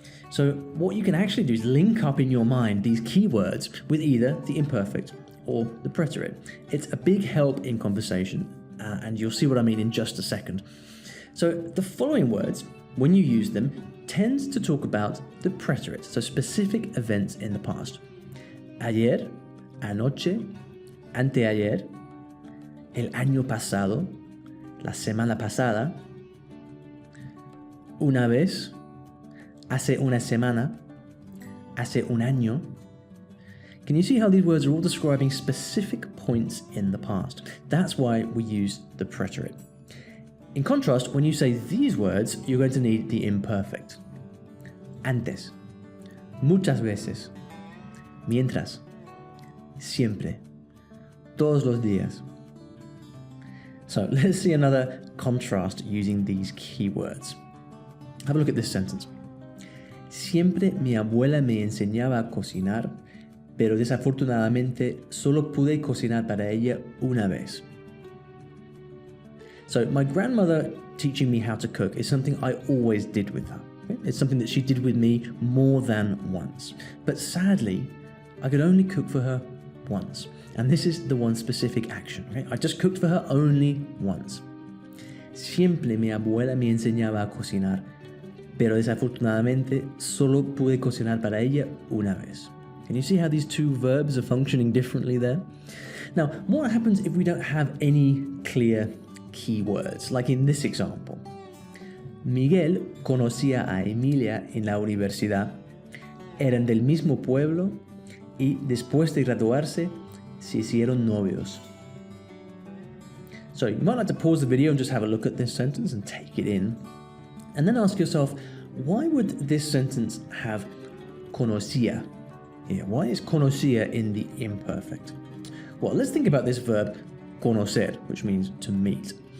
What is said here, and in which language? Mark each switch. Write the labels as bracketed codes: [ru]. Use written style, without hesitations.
[en] So what you can actually do is link up in your mind these keywords with either the imperfect or the preterit. It's a big help in conversation. And you'll see what I mean in just a second. So the following words, when you use them, tend to talk about the preterit, so specific events in the past. [es] Ayer, anoche, anteayer, el año pasado, la semana pasada, una vez, hace una semana, hace un año. [en] Can you see how these words are all describing specific points in the past? That's why we use the preterit. In contrast, when you say these words, you're going to need the imperfect. [es] Antes, muchas veces, mientras, siempre, todos los días. [en] So let's see another contrast using these keywords. Have a look at this sentence. [es] Siempre mi abuela me enseñaba a cocinar, pero desafortunadamente solo pude cocinar para ella una vez. [en] So my grandmother teaching me how to cook is something I always did with her. Okay? It's something that she did with me more than once. But sadly, I could only cook for her once. And this is the one specific action. Okay? I just cooked for her only once. [es] Siempre mi abuela me enseñaba a cocinar, pero desafortunadamente solo pude cocinar para ella una vez. [en] Can you see how these two verbs are functioning differently there? Now, what happens if we don't have any clear keywords, like in this example? [es] Miguel conocía a Emilia en la universidad, eran del mismo pueblo y después de graduarse se hicieron novios. [en] So you might like to pause the video and just have a look at this sentence and take it in. And then ask yourself, why would this sentence have conocía here? Why is conocía in the imperfect? Well, let's think about this verb conocer, which means to meet.